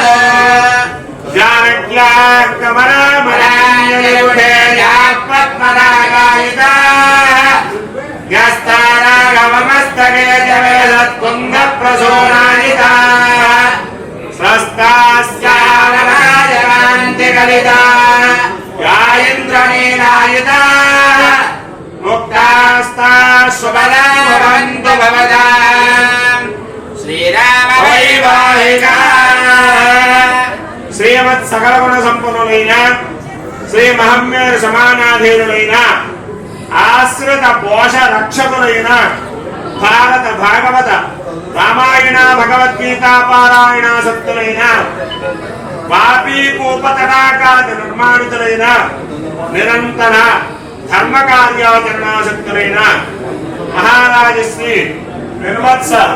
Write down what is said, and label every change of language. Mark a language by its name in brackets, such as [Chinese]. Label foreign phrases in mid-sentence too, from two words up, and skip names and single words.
[Sanskrit] जानक्याः कमलामलाञ्जलिमुठेयाः पद्मनागायिताः न्यस्तानागमस्तके च विलसत्कुन्दप्रसूनायिताः स्रस्तास्यावनकायकान्तिकलिताः यायेन्द्रनीलायिताः मुक्तास्ताः शुभदा भवन्तु भवदाम्. [Telugu] శ్రీరామ వైవాహిక శ్రీమత్ సకల గుణ సంపన్నులైన శ్రీ మహమ్మేరు సమానాధీనులైన ఆశ్రిత పోష రక్షకులైన భారత భాగవత రామాయణ భగవద్గీత పారాయణ సత్తులైన పాపీ కూపతటాకాది నిర్మాణితులైన నిరంతర ధర్మ కార్యాచరణాసక్తులైన మహారాజశ్రీ నిర్వత్స